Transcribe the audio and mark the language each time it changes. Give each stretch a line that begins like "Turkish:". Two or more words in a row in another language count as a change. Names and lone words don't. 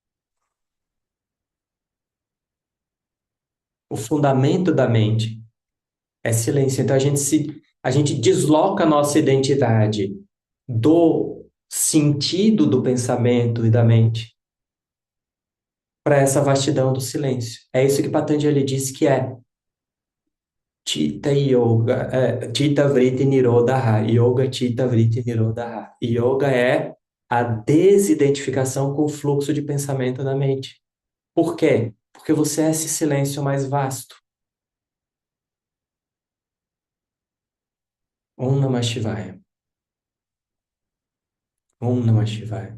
Portuguese: O fundamento da mente é silêncio. Então a gente desloca a nossa identidade do sentido do pensamento e da mente para essa vastidão do silêncio. É isso que Patanjali diz que é
Sanskrit: Chitta Yoga, Chitta Vritti Nirodha. Yoga Chitta Vritti Nirodha.
Portuguese: Yoga é a desidentificação com o fluxo de pensamento da mente. Por quê? Porque você é esse silêncio mais vasto.
Sanskrit: Om Namah Shivaya. Om Namah Shivaya.